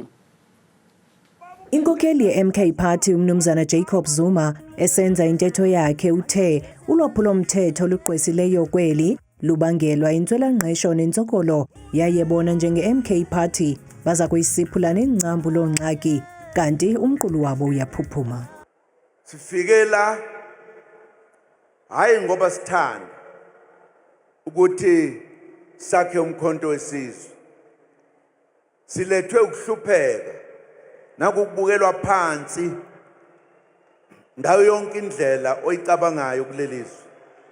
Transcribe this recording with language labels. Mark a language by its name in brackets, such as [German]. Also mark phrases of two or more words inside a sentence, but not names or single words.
[Xhosa] Inkokheli ye-MK Party umnumzana Jacob Zuma esenza intetho yakhe uthe ulwaphulomthetho luqwesileyo kweli lubangelwa intswelangqesho nentsokolo yayebona njenge-MK Party baza kuyisiphula nengcambu longxaki kanti umqulu wabo uyaphuphuma. [Zulu] Sifikela hayi ngoba sithanda ukuthi sakhe umkhonto wesizwe. Silethwe ukuhlupheka nakubukelwa phansi ndawo yonke indlela oyicabangayo kulelizwe.